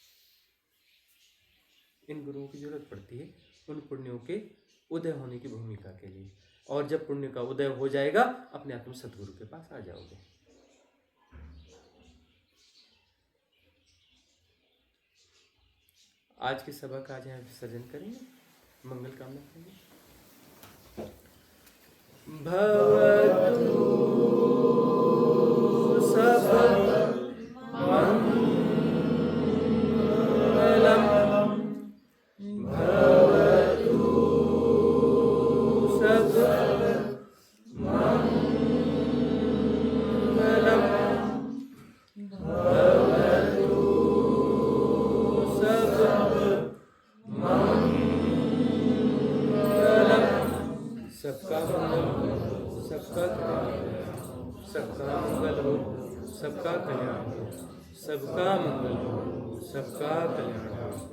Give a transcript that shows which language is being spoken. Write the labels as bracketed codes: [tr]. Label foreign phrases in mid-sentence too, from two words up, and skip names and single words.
[hi] इन गुरुओं की जरूरत पड़ती है उन पुण्यों के उदय होने की भूमिका के लिए। और जब पुण्य का उदय हो जाएगा, अपने आप तुम सदगुरु के पास आ जाओगे। आज की सभा का आज यहाँ विसर्जन करेंगे, मंगल कामना करेंगे। [pi] भवतु सब मंगलम, भवतु सब मंगलम, भवतु सब मंगलम। [hi] सबका मंगल हो, सबका कल्याण, सबका मंगल हो, सबका कल्याण, सबका मंगल हो, सबका कल्याण।